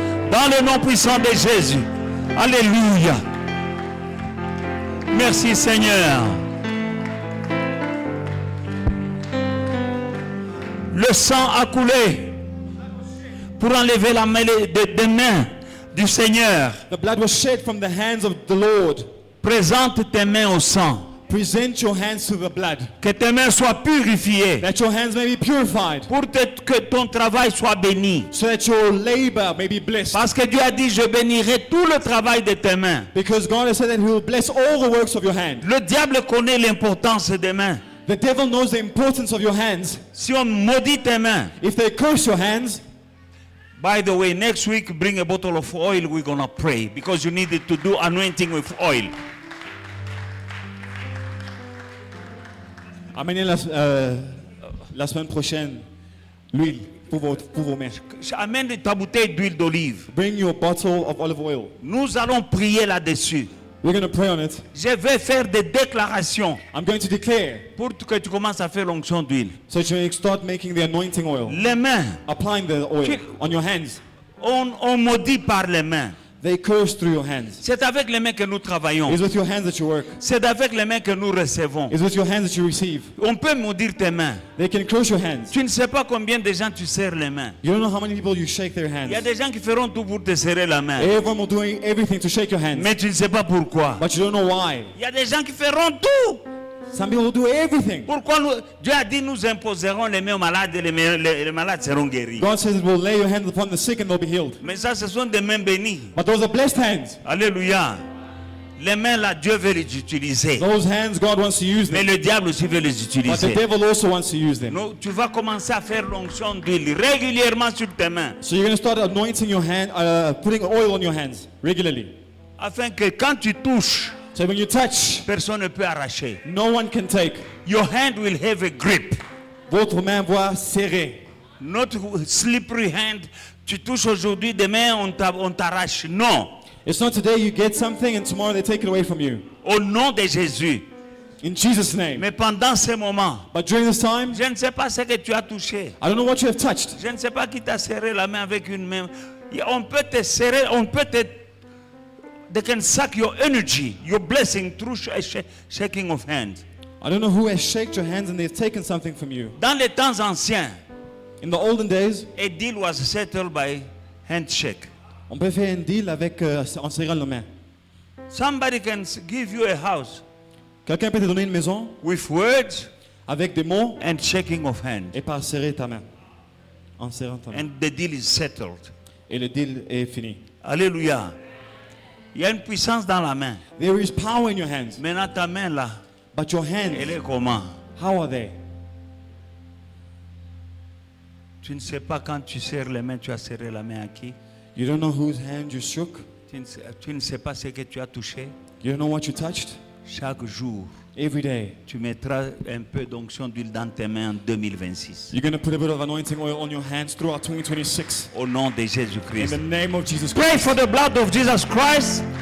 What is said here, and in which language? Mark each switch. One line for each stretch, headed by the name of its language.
French: Dans le nom puissant de Jésus. Alléluia. Merci Seigneur. Le sang a coulé pour enlever la main des mains du Seigneur.
English: The blood was shed from the hands of the Lord.
French: Présente tes mains au sang.
English: Present your hands to the blood.
French: Que tes mains soient purifiées.
English: That your hands may be purified.
French: Pour que ton travail soit béni.
English: So that your labor may be blessed.
French: Parce que Dieu a dit, je bénirai tout le travail de tes mains.
English: Because God has said that He will bless all the works of your hand.
French: Le diable connaît l'importance des mains.
English: The devil knows the importance of your hands.
French: Si on maudit tes mains.
English: If they curse your hands. By the way, next week bring a bottle of oil. We're gonna pray because you need to do anointing with oil.
French: Amenez la semaine prochaine l'huile pour vos mains. Amène ta bouteille d'huile d'olive.
English: Bring your bottle of olive oil.
French: Nous allons prier là-dessus.
English: We're going to pray on it.
French: Je vais faire des déclarations.
English: I'm going to declare.
French: Pour que tu commences à faire l'onction d'huile.
English: So you can start making the anointing oil.
French: Les mains.
English: Applying the oil on your hands.
French: On maudit par les mains.
English: They curse through your hands.
French: C'est avec les mains que nous travaillons.
English: It's with your hands that you work.
French: C'est avec les mains que nous recevons.
English: It's with your hands that you receive.
French: On peut maudire tes mains.
English: They can curse your hands.
French: Tu ne sais pas combien de gens tu serres les mains.
English: You don't know how many people you shake their hands.
French: Il y a des gens qui feront tout pour te serrer la main.
English: Everyone will do everything to shake your hands.
French: Mais tu ne sais pas pourquoi.
English: But you don't know why.
French: Il y a des gens qui feront tout.
English: Some people will do everything.
French: Pourquoi Dieu a dit nous imposerons les mains aux malades et les malades seront guéris.
English: God says we'll lay your hands upon the sick and they'll be healed.
French: Mais ça, ce sont des mains bénies.
English: But those are blessed hands.
French: Alléluia. Les mains là, Dieu veut les utiliser.
English: Those hands, God wants to use them.
French: Mais le diable aussi veut les
English: But
French: utiliser.
English: the devil also wants to use them.
French: Non, tu vas commencer à faire l'onction d'huile régulièrement sur tes mains.
English: So you're going to start anointing your hand, putting oil on your hands regularly.
French: Afin que quand tu touches,
English: so when you touch,
French: personne ne peut arracher.
English: No one can take. Your hand will have a grip.
French: Votre main va serrer.
English: Not slippery hand.
French: Tu touches aujourd'hui, demain on t'arrache. Non.
English: It's not today you get something and tomorrow they take it away from you.
French: Au nom de Jésus.
English: In Jesus' name.
French: Mais pendant ce moment,
English: but during this time,
French: je ne sais pas ce que tu as touché.
English: I don't know what you have touched.
French: Je ne sais pas qui t'a serré la main avec une main. On peut te serrer, on peut te.
English: They can suck your energy, your blessing through shaking of hands. I don't know who has shaken your hands and they've taken something from you.
French: Dans les temps anciens,
English: in the olden days, a deal was settled by handshake.
French: On peut faire un deal avec en serrant la main.
English: Somebody can give you a house.
French: Quelqu'un peut te donner une maison
English: with words
French: avec des mots
English: and shaking of hands.
French: Et par serrer ta main. En serrant ta main.
English: And the deal is settled.
French: Et le deal est fini. Alléluia. Il y a une puissance dans la main.
English: There is power in your hands.
French: Maintenant ta main là.
English: But your hands,
French: Elle est comment?
English: how are they?
French: Tu ne sais pas quand tu serres les mains, tu as serré la main à qui?
English: You don't know whose hand you shook.
French: Tu ne sais pas ce que tu as touché.
English: You don't know what you touched.
French: Chaque jour,
English: Every day,
French: tu mettras un peu d'onction d'huile dans tes mains en 2026.
English: you're going to put a bit of anointing oil on your hands throughout 2026.
French: Au nom de
English: In
French: Jésus-Christ.
English: the name of Jesus Pray Christ. for the blood of Jesus Christ,